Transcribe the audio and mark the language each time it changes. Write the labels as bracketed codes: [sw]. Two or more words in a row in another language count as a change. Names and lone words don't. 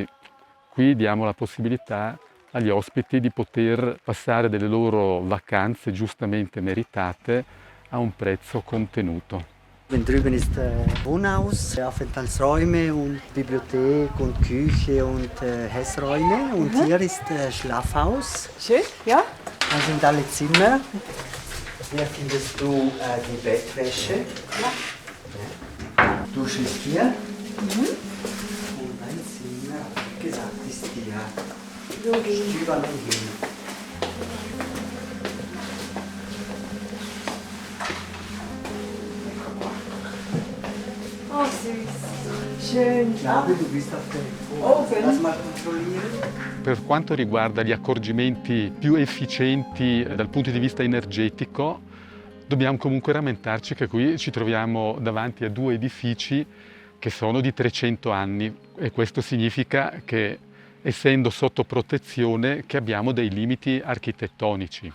[it] Qui diamo la possibilità agli ospiti di poter passare delle loro vacanze giustamente meritate a un prezzo contenuto. [de] Wenn drüben ist Wohnhaus, Aufenthaltsräume und Bibliothek und Küche und Essräume und hier ist Schlafhaus. Schön, ja? Da sind alle Zimmer. Hier findest du die Bettwäsche. Ja. Dusche ist hier. Und ein Zimmer, wie gesagt, ist hier. Stüberl hin. Oh süß, schön. Gabi, du bist auf der Oben. Lass mal kontrollieren. [it] Per quanto riguarda gli accorgimenti più efficienti dal punto di vista energetico, dobbiamo comunque rammentarci che qui ci troviamo davanti a due edifici che sono di 300 anni e questo significa che, essendo sotto protezione, che abbiamo dei limiti architettonici.